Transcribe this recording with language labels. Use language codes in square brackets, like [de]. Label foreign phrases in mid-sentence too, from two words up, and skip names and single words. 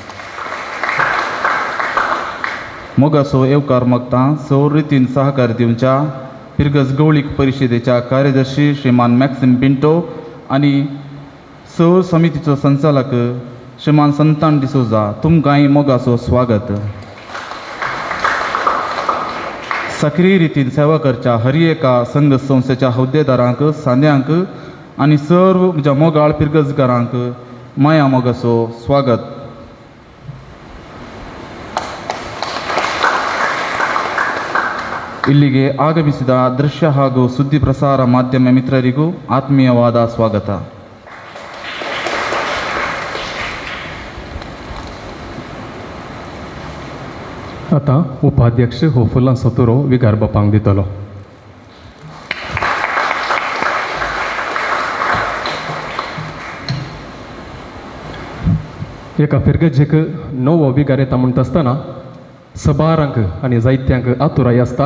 [kok] मोगाचो येवकार मागता सौर रितीन सहकार दिवच्या पिरगज गवळीक परिशदेच्या कार्यदर्शी श्रीमान मॅक्सिम पिंटो आनी सौर समितीचो संचालक श्रीमान संतान डिसोजा तुमकांय मोगाचो स्वागत. सक्रीय रितीन सेवा करच्या हर एका संघ संस्थेच्या हुद्देदारांक सांद्यांक आनी सर्व म्हज्या मोगाळ पिरगजकारांक माया मोगाचो स्वागत. [kn] ಇಲ್ಲಿಗೆ ಆಗಮಿಸಿದ ದೃಶ್ಯ ಹಾಗೂ ಸುದ್ದಿ ಪ್ರಸಾರ ಮಾಧ್ಯಮ ಮಿತ್ರರಿಗೂ ಆತ್ಮೀಯವಾದ ಸ್ವಾಗತ. [kok] आता उपाध्यक्ष हो फुलांचो तुरो विगार बापांक दितलो. एका पिरगजेक नवो विगार येता म्हणटा आसतना सबारांक आनी जायत्यांक आतुराय आसता.